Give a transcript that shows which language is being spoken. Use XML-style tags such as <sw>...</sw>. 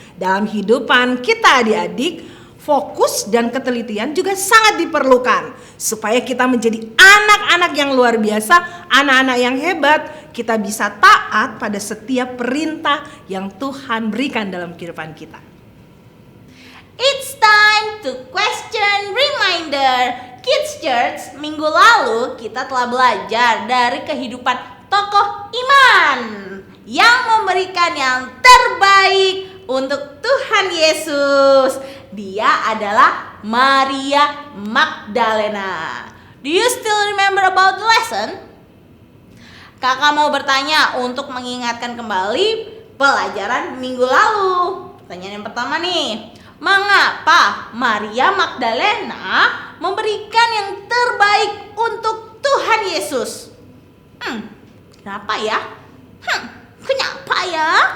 <id>Dalam kehidupan kita adik-adik, fokus dan ketelitian juga sangat diperlukan. Supaya kita menjadi anak-anak yang luar biasa, anak-anak yang hebat. Kita bisa taat pada setiap perintah yang Tuhan berikan dalam kehidupan kita.</id> <en>It's time to question reminder.</en> <id>Kids Church, minggu lalu kita telah belajar dari kehidupan tokoh iman yang memberikan yang terbaik untuk Tuhan Yesus. Dia adalah Maria Magdalena.</id> <en>Do you still remember about the lesson?</en> <id>Kakak mau bertanya untuk mengingatkan kembali pelajaran minggu lalu. Pertanyaan yang pertama nih, mengapa Maria Magdalena memberikan yang terbaik untuk Tuhan Yesus? Kenapa ya? Kenapa ya?</id>